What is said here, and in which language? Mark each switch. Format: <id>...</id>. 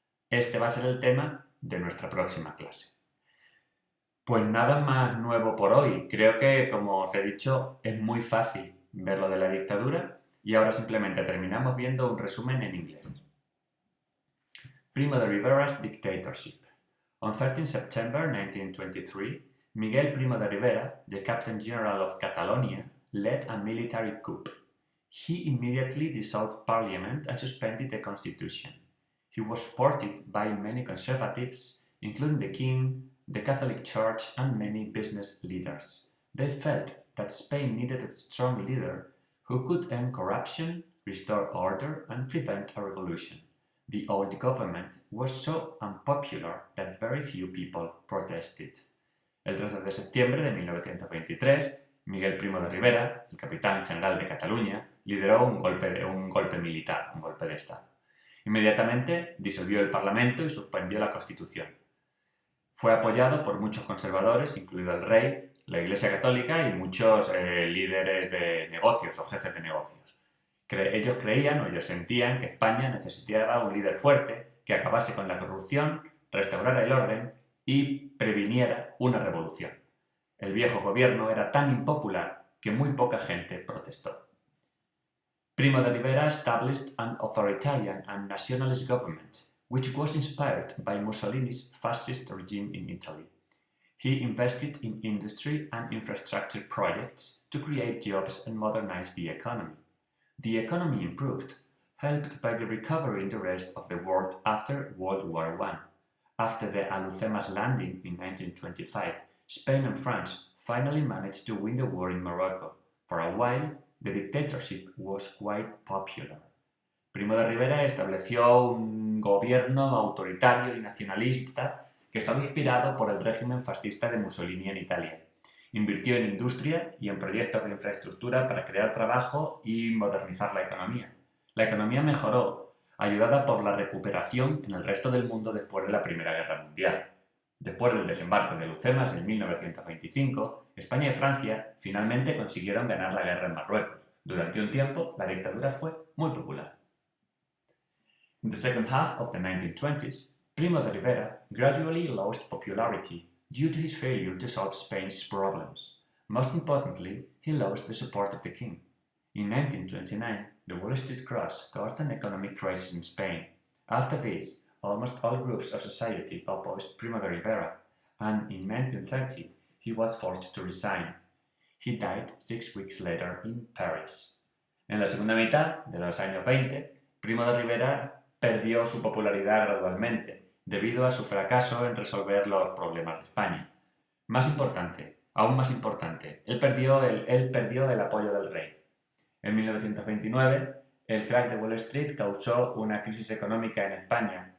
<es>Este va a ser el tema de nuestra próxima clase. Pues nada más nuevo por hoy. Creo que, como os he dicho, es muy fácil ver lo de la dictadura y ahora simplemente terminamos viendo un resumen en inglés.</es> <en>Primo de Rivera's dictatorship. On 13 September 1923, Miguel Primo de Rivera, the Captain General of Catalonia, led a military coup. He immediately dissolved parliament and suspended the constitution. He was supported by many conservatives, including the king, the Catholic Church, and many business leaders. They felt that Spain needed a strong leader who could end corruption, restore order, and prevent a revolution. The old government was so unpopular that very few people protested.</en> <es>El 13 de septiembre de 1923, Miguel Primo de Rivera, el capitán general de Cataluña, lideró un golpe militar, un golpe de Estado. Inmediatamente disolvió el Parlamento y suspendió la Constitución. Fue apoyado por muchos conservadores, incluido el rey, la Iglesia Católica y muchos líderes de negocios o jefes de negocios. Ellos creían o ellos sentían que España necesitaba un líder fuerte que acabase con la corrupción, restaurara el orden y previniera una revolución. El viejo gobierno era tan impopular que muy poca gente protestó.</es> <en>Primo de Rivera established an authoritarian and nationalist government, which was inspired by Mussolini's fascist regime in Italy. He invested in industry and infrastructure projects to create jobs and modernize the economy. The economy improved, helped by the recovery in the rest of the world after World War I. After the Alhucemas landing in 1925, Spain and France finally managed to win the war in Morocco. For a while, the dictatorship was quite popular.</en> <es>Primo de Rivera estableció un gobierno autoritario y nacionalista que estaba inspirado por el régimen fascista de Mussolini en Italia. Invirtió en industria y en proyectos de infraestructura para crear trabajo y modernizar la economía. La economía mejoró, ayudada por la recuperación en el resto del mundo después de la Primera Guerra Mundial. Después del desembarco de Lucemas en 1925, España y Francia finalmente consiguieron ganar la guerra en Marruecos. Durante un tiempo, la dictadura fue muy popular.</es> <en>In the second half of the 1920s, Primo de Rivera gradually lost popularity due to his failure to solve Spain's problems. Most importantly, he lost the support of the king. In 1929, the Wall Street Cross caused an economic crisis in Spain. After this, almost all groups of society opposed Primo de Rivera, and in 1930 he was forced to resign. He died 6 weeks later in Paris.</en> <es>En la segunda mitad de los años 20, Primo de Rivera perdió su popularidad gradualmente, debido a su fracaso en resolver los problemas de España. Más importante, aún más importante, él perdió el apoyo del rey. En 1929, el crack de Wall Street causó una crisis económica en España.</es>